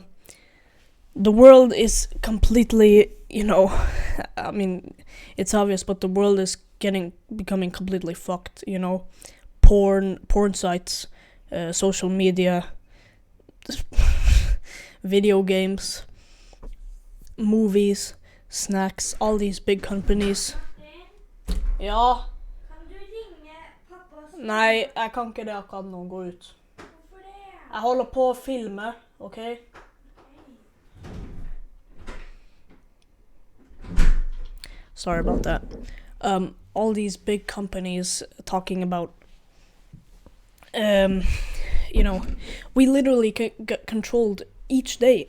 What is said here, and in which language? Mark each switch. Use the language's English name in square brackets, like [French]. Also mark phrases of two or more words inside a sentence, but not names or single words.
[English] The world is completely, you know, I mean, it's obvious, but the world is becoming completely fucked, you know? Porn sites, social media, video games, movies, snacks, all these big companies. [Norwegian] Ja. Kan du ringe pappa og spørre? Nei, jeg kan ikke det akkurat nå. Gå ut. Hvorfor det? Jeg holder på å filme, ok? Sorry about that. [English] All these big companies talking about, you know, we literally get controlled each day.